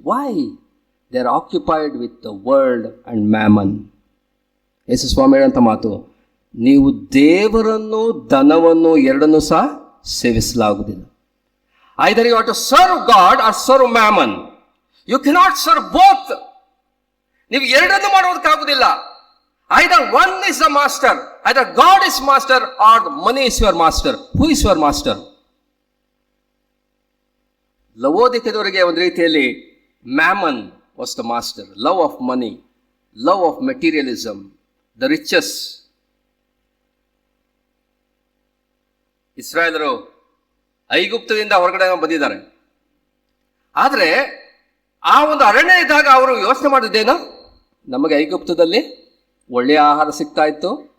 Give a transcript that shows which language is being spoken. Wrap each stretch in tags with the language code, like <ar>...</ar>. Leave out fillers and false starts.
<en>Why they are occupied with the world and mammon.</en> <kn>ಯೇಸು ಸ್ವಾಮಿ ಹೇಳಂತ ಮಾತು, ನೀವು ದೇವರನ್ನು ಧನವನ್ನು ಎರಡನ್ನೂ ಸಹ ಸೇವಿಸಲಾಗುವುದಿಲ್ಲ.</kn> <en>Either you have to serve God or serve mammon. You cannot serve both.</en> <kn>ನೀವು ಎರಡನ್ನು ಮಾಡೋದಕ್ಕಾಗುವುದಿಲ್ಲ.</kn> <en>Either one is the master, either God is master or the money is your master. Who is your master?</en> <kn>ಲವೋದಿಕೆದವರಿಗೆ ಒಂದು ರೀತಿಯಲ್ಲಿ</kn> <en>Mammon was the master. Love of money, love of materialism, the riches.</en> <kn>ಇಸ್ರಾಯೇಲರು ಐಗುಪ್ತದಿಂದ ಹೊರಗಡೆ ಬಂದಿದ್ದಾರೆ. ಆದರೆ ಆ ಒಂದು ಅರಣ್ಯ ಇದ್ದಾಗ ಅವರು ಯೋಚನೆ ಮಾಡಿದ್ದೇನು? ನಮಗೆ ಐಗುಪ್ತದಲ್ಲಿ ಒಳ್ಳೆಯ ಆಹಾರ ಸಿಗ್ತಾ ಇತ್ತು,</kn>